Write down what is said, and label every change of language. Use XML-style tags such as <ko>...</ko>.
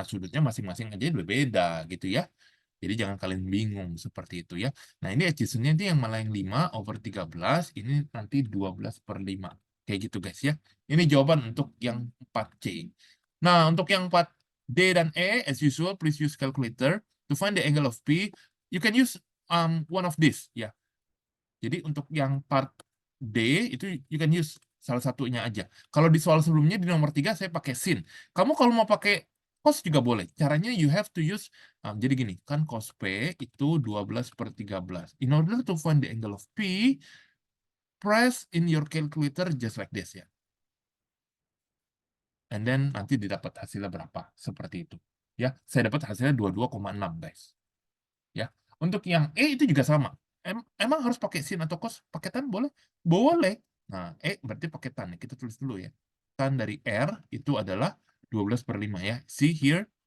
<id>Sudutnya masing-masing aja berbeda gitu ya. Jadi jangan kalian bingung seperti itu ya. Nah, ini adjacent-nya itu yang malah yang 5/13, ini nanti 12/5. Kayak gitu guys ya. Ini jawaban untuk yang 4C. Nah, untuk yang 4D dan E,</id> <en>as usual, please use calculator. To find the angle of P, you can use one of this ya.</en> <id>Jadi untuk yang part D, itu</id> <en>you can use</en> <id>salah satunya aja. Kalau di soal sebelumnya, di nomor 3, saya pakai sin. Kamu kalau mau pakai cos juga boleh. Caranya</id> <en>you have to use,</en> <id>jadi gini, kan cos P itu 12/13.</id> <en>In order to find the angle of P, press in your calculator just like this ya. And then</en> <id>nanti didapat hasilnya berapa. Seperti itu. Ya, saya dapat hasilnya 22,6 guys. Ya. Untuk yang E itu juga sama. Emang harus pakai sin atau cos? Pakai tan boleh? Boleh. Nah, berarti pakai tan. Kita tulis dulu ya. Tan dari R itu adalah 12/5 ya.</id> <en>See here.</en>